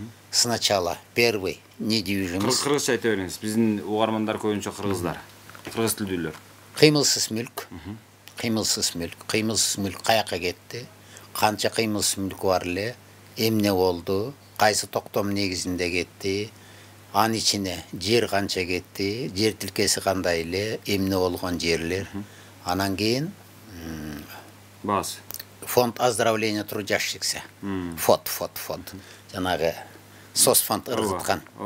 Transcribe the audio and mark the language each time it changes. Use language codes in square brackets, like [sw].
[ru] Сначала первый недвижимость. [ky] Кыргызча айта бериңиз. Биздин угармандар көбүнчө кыргыздар. Кыргыз тилдүүлөр. Кыймылсыз мүлк. Кыймылсыз мүлк каяка кетти? Канча кыймылсыз мүлк бар эле? Эмне болду? Кайсы токтом негизинде кетти? Анын ичине жер канча кетти? Жер тилкеси кандай эле? Эмне болгон жерлер? Анан кийин баасы. [ru] Фонд оздоровления трудящихся. Фонд. [ky] Жанагы соцфонд ыргыткан.